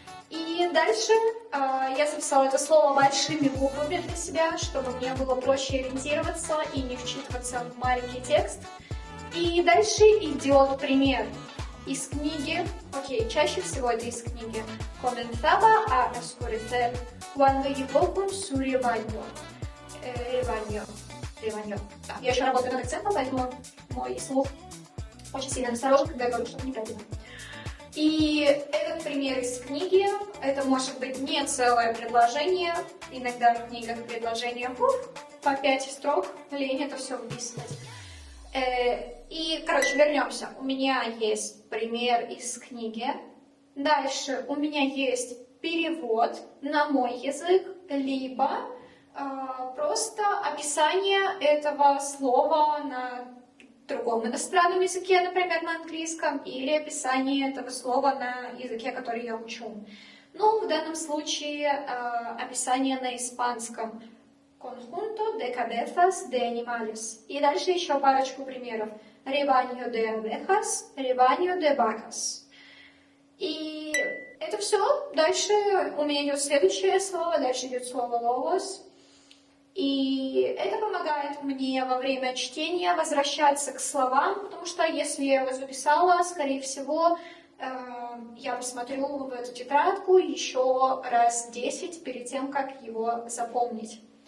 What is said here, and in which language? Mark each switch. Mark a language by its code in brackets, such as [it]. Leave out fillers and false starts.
[ru] И дальше я записала это слово большими буквами для себя, чтобы мне было проще ориентироваться и не вчитываться в маленький текст. И дальше идет пример из книги, чаще всего это из книги. [es] Comenzaba a oscurecer cuando llegó con su rebaño. Rebaño. [ru] Да, я еще работаю над акцентом, поэтому мой слух очень сильно насторожен, когда я говорю что-то неправильно. И этот пример из книги, это может быть не целое предложение, иногда в книгах предложение по 5 строк, лень это все выписывать. И, вернемся. У меня есть пример из книги. Дальше у меня есть перевод на мой язык, либо просто описание этого слова на другом иностранном языке, например, на английском, или описание этого слова на языке, который я учу. В данном случае описание на испанском. [es] Conjunto de cabezas de animales. [ru] И дальше еще парочку примеров. [es] Rebaño de abejas, rebaño de vacas. [ru] И это все. Дальше у меня идет следующее слово, дальше идет слово logos. И это помогает мне во время чтения возвращаться к словам, потому что если я его записала, скорее всего, я посмотрю в эту тетрадку еще раз 10 перед тем, как его запомнить.